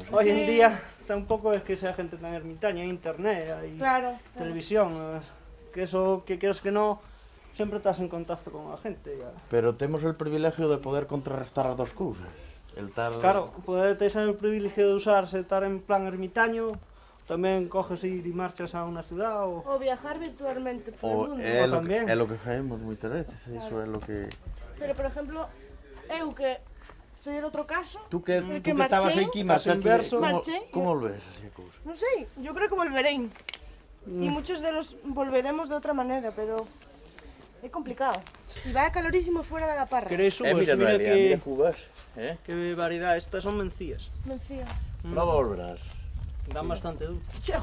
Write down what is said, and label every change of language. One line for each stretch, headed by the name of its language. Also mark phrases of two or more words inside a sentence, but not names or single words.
Spanish: Hoy en día tampoco es que sea gente tan ermitaña, hay internet, hay televisión, que eso, que quieras que no, siempre estás en contacto con la gente. Ya. Pero tenemos el privilegio de poder contrarrestar las dos cosas. Claro, poder tener el privilegio de usarse, estar en plan ermitaño,
Galician: tamén coges ir e marchas a unha ciudad ou
Spanish: viajar virtualmente por el mundo.
Galician: É lo que facemos moitas veces, eso é lo que... Pero, por exemplo, eu que soy el outro caso, Tú que estabas aquí, marchaste, ¿cómo volves así a cousa? Non sei,
Spanish: yo creo que volveré. Y muchos de los volveremos de otra manera, pero es complicado. Y va calorísimo fuera de la parra. ¿Queréis uvas? Mira que... mira uvas. Qué variedad, estas son mencías. Mencía. No volverás. Dan bastante dulce. Chejo.